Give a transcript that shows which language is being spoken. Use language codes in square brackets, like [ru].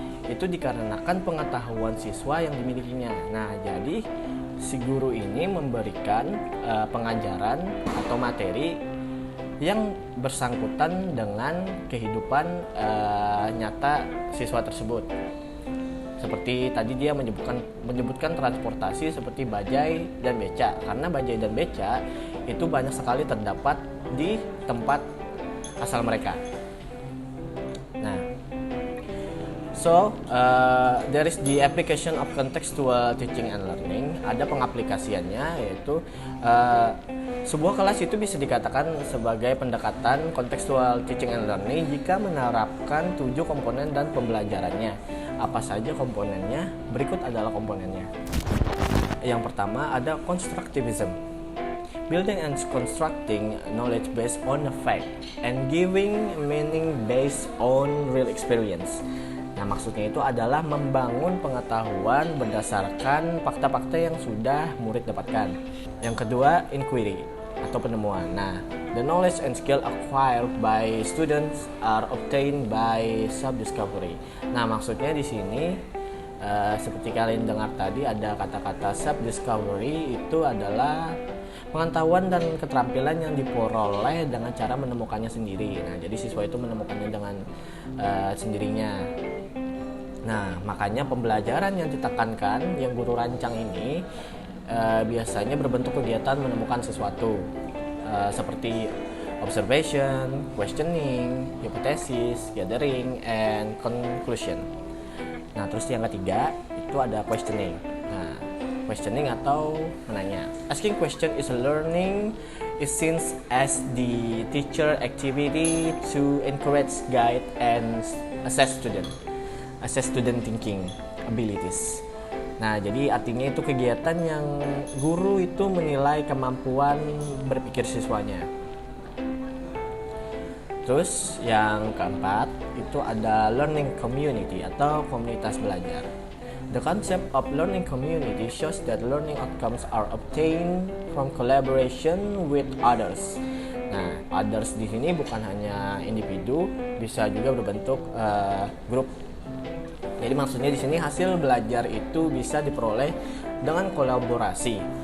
[id] Itu dikarenakan pengetahuan siswa yang dimilikinya. Nah, jadi si guru ini memberikan pengajaran atau materi yang bersangkutan dengan kehidupan nyata siswa tersebut. Seperti tadi dia menyebutkan transportasi seperti bajai dan beca, karena bajai dan beca itu banyak sekali terdapat di tempat asal mereka. [en] Nah, so there is the application of contextual teaching and learning. [id] Ada pengaplikasiannya, yaitu sebuah kelas itu bisa dikatakan sebagai pendekatan contextual teaching and learning jika menerapkan 7 komponen dan pembelajarannya. Apa saja komponennya? Berikut adalah komponennya. Yang pertama ada [en] constructivism, building and constructing knowledge based on a fact and giving meaning based on real experience. [id] Nah, maksudnya itu adalah membangun pengetahuan berdasarkan fakta-fakta yang sudah murid dapatkan. Yang kedua, inquiry atau penemuan. [en] Nah, the knowledge and skill acquired by students are obtained by self-discovery. [id] Nah, maksudnya di sini seperti kalian dengar tadi ada kata-kata self-discovery, itu adalah pengetahuan dan keterampilan yang diperoleh dengan cara menemukannya sendiri. Nah, jadi siswa itu menemukannya dengan sendirinya. Nah, makanya pembelajaran yang ditekankan, yang guru rancang ini biasanya berbentuk kegiatan menemukan sesuatu, seperti [en] observation, questioning, hypothesis, gathering, and conclusion. [id] Nah, terus yang ketiga itu ada questioning. Nah, questioning atau menanya. [en] Asking question is learning is seen as the teacher activity to encourage, guide, and assess student thinking abilities. [id] Nah, jadi artinya itu kegiatan yang guru itu menilai kemampuan berpikir siswanya. Terus yang keempat itu ada learning community atau komunitas belajar. [en] The concept of learning community shows that learning outcomes are obtained from collaboration with others. [id] Nah, others di sini bukan hanya individu, bisa juga berbentuk grup. Jadi maksudnya di sini hasil belajar itu bisa diperoleh dengan kolaborasi.